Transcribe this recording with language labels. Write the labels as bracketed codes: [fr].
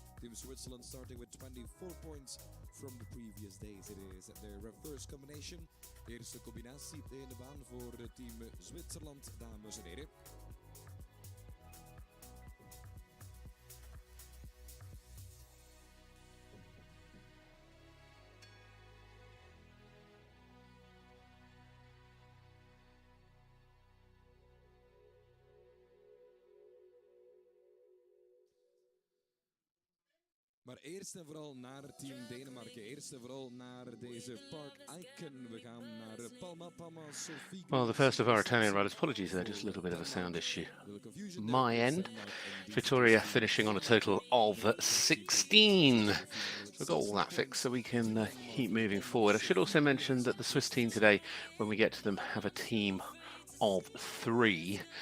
[en] Team Switzerland starting with 24 points from the previous days. It is their first combination. [nl] Eerste combinatie in de baan voor Team Zwitserland, dames en heren. Maar eerst en vooral naar Team Denemarken. Eerst en vooral naar deze Park Icon. We gaan naar Palma Sophie. [en] Well, the first of our Italian riders, apologies there, just a little bit of a sound issue. My end, Vittoria finishing on a total of 16. So we've got all that fixed so we can keep moving forward. I should also mention that the Swiss team today, when we get to them, have a team of 3.